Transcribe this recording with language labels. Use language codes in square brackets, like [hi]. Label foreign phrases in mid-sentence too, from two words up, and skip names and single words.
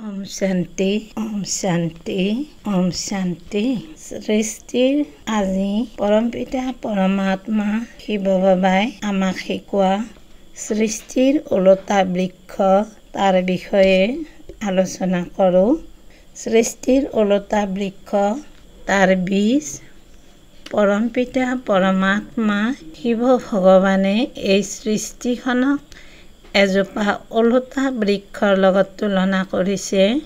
[hi] ओम शांति ओम शांति ओम शांति [as] सृष्टिर আজি পৰমপিতা পৰমাত্মা শিৱ বাবাই আমাক শিকোৱা সৃষ্টিৰ ওলটা বৃক্ষ তাৰ বিষয়ে আলোচনা কৰোঁ। সৃষ্টিৰ ওলটা বৃক্ষ তাৰ বীজ পৰমপিতা পৰমাত্মা শিৱ ভগৱানে এই সৃষ্টিখনক এজোপা ওলটা বৃক্ষৰ লগত তুলনা কৰিছে।